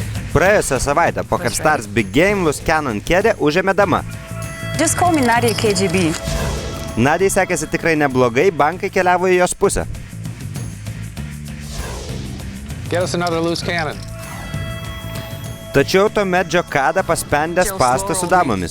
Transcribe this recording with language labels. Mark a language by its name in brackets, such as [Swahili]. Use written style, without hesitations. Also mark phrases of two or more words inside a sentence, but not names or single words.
[Lithuanian] Praėjusią savaitę PokerStars Big Game Luskianon kėdę užėmė dama. [English] Just call me Nadia KGB. [Lithuanian] Nadiai sekėsi tikrai neblogai, bankai keliavo į jos pusę. [English] Get us another loose cannon. [Lithuanian] Tačiau tuomet Džokada paspendė spąstą su damomis.